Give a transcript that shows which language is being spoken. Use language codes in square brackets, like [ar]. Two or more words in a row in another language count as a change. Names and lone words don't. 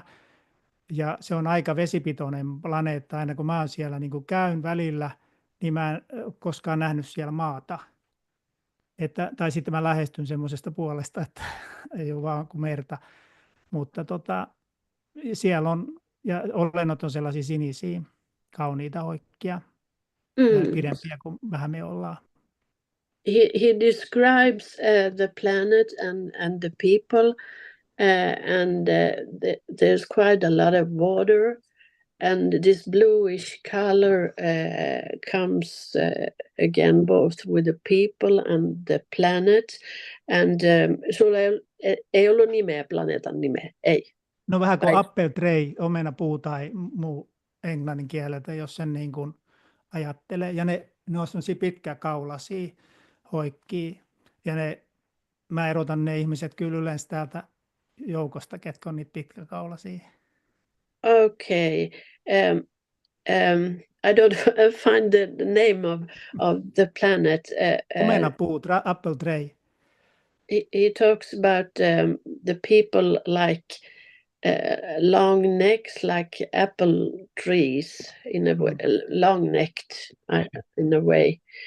[fi] Ja se on aika vesipitoinen planeetta, aina kun mä oon siellä niin kuin käyn välillä, niin mä en koskaan nähnyt siellä maata. Tai sitten mä lähestyn semmoisesta puolesta, että ei ole vaan kuin merta. Mutta siellä on, ja olennot on sellaisia sinisiä, kauniita hoikkia, pidempiä kuin vähän me ollaan. [en] He describes the planet and the people, and there's quite a lot of water, and this bluish color comes again both with the people and the planet. [fi] And sulla ei ollut nimeä, planeetan nimeä, ei. No vähän kuin [en] apple tree, [fi] omenapuu tai muu englannin kieleltä, jos sen niin kuin ajattelee. Ja ne on sellaisia pitkäkaulaisia hoikkii. Ja mä erotan ne ihmiset kyllä yleensä täältä joukosta, ketkä on niitä pitkäkaulaisia. [en] Okay. I don't find the name of the planet. [fi] Omenapuut, [en] apple tree. He talks about the people like long necks, like apple trees, in a way, long-necked in a way.